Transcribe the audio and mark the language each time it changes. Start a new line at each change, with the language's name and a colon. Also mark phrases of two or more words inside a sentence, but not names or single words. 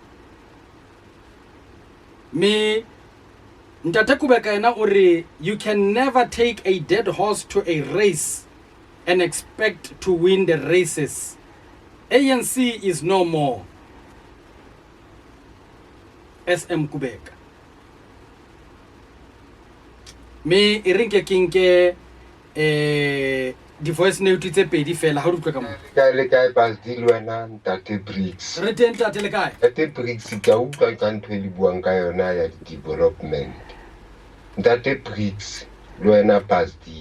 Southern Sotho: Me Ntate Kubeka ena ore
English: you can never take a dead horse to a race and expect to win the races. ANC is no more. SM Kubeka.
Southern Sotho: Me irinke kinke di voice note tse pedi fela ha re utlwa ka mo. Le kae Bazdi le wena Ntate Briggs. Re teng tate le kae? Ntate Briggs ka utlwa ka ntho e le buang ka yona ya development. Ntate Briggs le wena Bazdi.